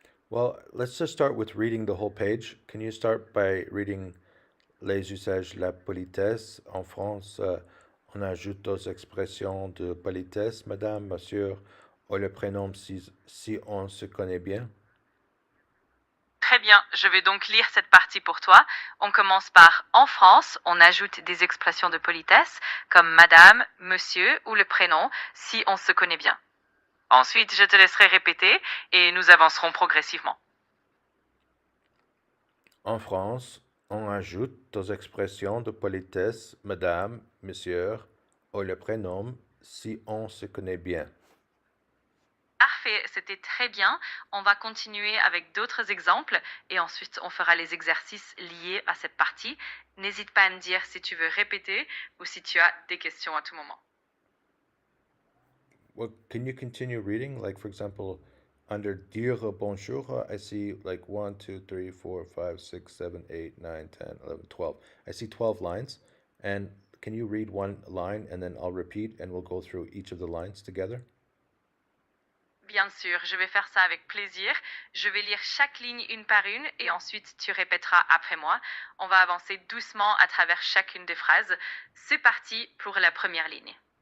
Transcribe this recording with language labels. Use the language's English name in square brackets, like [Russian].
[English] Well, let's just start with reading the whole page. Can you start by reading [French] les usages de la politesse? En France, on ajoute aux expressions de politesse, madame, monsieur, ou le prénom si on se connaît bien. Très bien, je vais donc lire cette partie pour toi. On commence par en France, on ajoute des expressions de politesse comme madame, monsieur ou le prénom si on se connaît bien. Ensuite, je te laisserai répéter et nous avancerons progressivement. En France, on ajoute aux expressions de politesse madame, monsieur, ou le prénom si on se connaît bien. Parfait, c'était très bien. On va continuer avec d'autres exemples et ensuite on fera les exercices liés à cette partie. N'hésite pas à me dire si tu veux répéter ou si tu as des questions à tout moment. [English] Well, can you continue reading? Like, for example, under dire bonjour, I see like 1, 2, 3, 4, 5, 6, 7, 8, 9, 10, 11, 12. I see 12 lines. And can you read one line and then I'll repeat and we'll go through each of the lines together? [French] Bien sûr, je vais faire ça avec plaisir. Je vais lire chaque ligne une par une et ensuite tu répéteras après moi. On va avancer doucement à travers chacune des phrases. C'est parti pour la première ligne.